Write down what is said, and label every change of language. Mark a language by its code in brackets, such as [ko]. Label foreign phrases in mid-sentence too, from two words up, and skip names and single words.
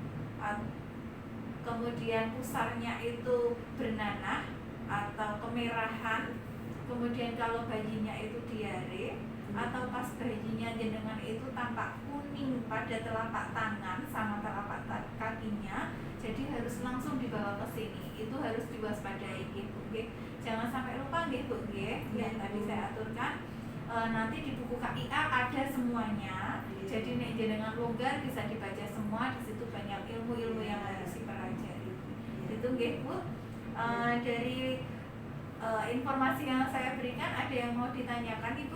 [id] kemudian pusarnya itu bernanah atau kemerahan, kemudian kalau bayinya itu diare, atau pas bayinya jenengan itu tampak kuning pada telapak tangan sama telapak kakinya, jadi harus langsung dibawa ke sini. Itu harus diwaspadai Bu nggih. Jangan sampai lupa nggih Bu nggih. Yang tadi saya aturkan nanti di buku KIA ada semuanya. Jadi nek jenengan longgar bisa dibaca semua, di situ banyak ilmu-ilmu yang harus dipelajari. Itu nggih Bu. Dari informasi yang saya berikan ada yang mau ditanyakan Ibu?